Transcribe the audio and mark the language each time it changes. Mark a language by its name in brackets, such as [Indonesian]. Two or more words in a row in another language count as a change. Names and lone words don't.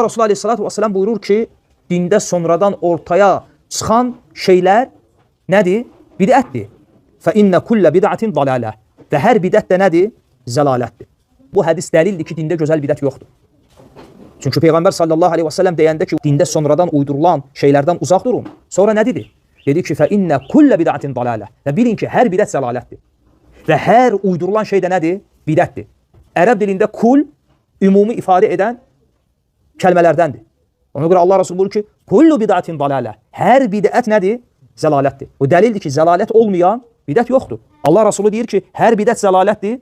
[Azerbaijani] Resulü [Arabic] عليه الصلاة والسلام [Azerbaijani] buyurur ki, dində sonradan ortaya çıxan şeylər nədir? Bidətdir. [Arabic] فَإِنَّ كُلَّ بِدْعَةٍ ضَلَالَةٍ [Azerbaijani] Və hər bidət də nədir? Zəlalətdir. Bu hədis dəlildir ki, dində gözəl bidət yoxdur. Çünki Peyğəmbər [Arabic] صلى الله عليه وسلم [Azerbaijani] deyəndə ki, dində sonradan uydurulan şeylərdən uzaq durun. Sonra nə dedi? Dedi ki, [Arabic] فَإِنَّ كُلَّ بِدْعَةٍ ضَلَالَةٍ [Azerbaijani] Və bilin ki, hər bidət zəlalətdir. Və hər uydurulan şey də nədir? Bidətdir. Ərəb dilində kul ümumi ifadə edən kəlmələrdəndir. Ona görə Allah Resulü buyurur ki, [Arabic] كل بدعة ضلالة. [Azerbaijani] Hər bidət nədir? Zəlalətdir. O dəlildir ki, zəlalət olmayan bidət yoxdur. Allah Resulü deyir ki, hər bidət zəlalətdir.